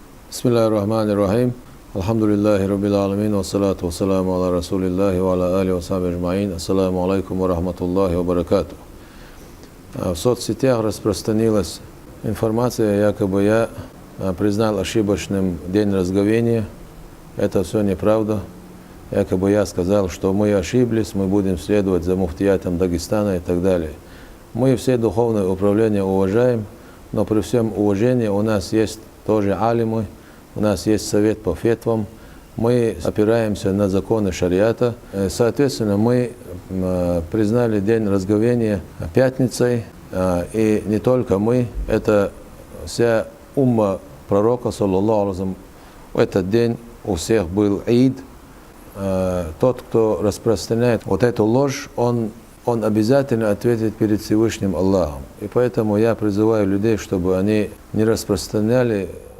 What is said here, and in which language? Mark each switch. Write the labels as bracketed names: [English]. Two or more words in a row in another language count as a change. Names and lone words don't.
[Arabic] بسم الله الرحمن الرحيم. الحمد لله رب العالمين، والصلاة والسلام على رسول الله وعلى آله وصحبه أجمعين. السلام عليكم ورحمة الله وبركاته. [Russian] В соцсетях распространилась информация, якобы я признал ошибочным день разговения. Это все неправда. Якобы я сказал, что мы ошиблись, мы будем следовать за муфтиятом Дагестана и так далее. Мы все духовные управления уважаем, но при всем уважении у нас есть тоже алимы, у нас есть совет по фетвам, мы опираемся на законы шариата. Соответственно, мы признали день разговения пятницей, и не только мы, это вся умма пророка, [Arabic] صلى الله عليه وسلم. [Russian] В этот день у всех был ид. Тот, кто распространяет вот эту ложь, он обязательно ответит перед Всевышним Аллахом. И поэтому я призываю людей, чтобы они не распространяли